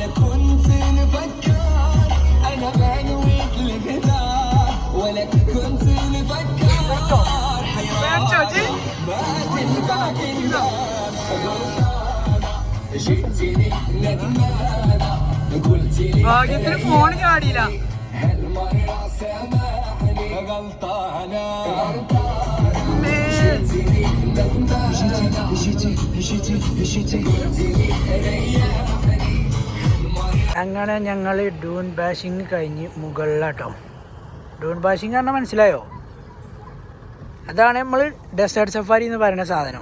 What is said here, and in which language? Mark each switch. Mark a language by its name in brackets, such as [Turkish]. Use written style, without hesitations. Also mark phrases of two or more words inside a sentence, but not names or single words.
[Arabic] كنت نفكر أنا ما نويت الغدار ولا كنت نفكر حيرانة ما تنفعك النار غلطانة جئتني ندمانة قلتلي هالمرة سامحني غلطانة [Malayalam] അങ്ങനെ ഞങ്ങൾ [English] dune bashing [Malayalam] കഴിഞ്ഞ് മുകളിലാട്ടോ. [English] dune bashing [Malayalam] പറഞ്ഞാൽ മനസ്സിലായോ? അതാണ് നമ്മൾ [English] desert safari [Malayalam] എന്ന് പറയുന്ന സാധനം.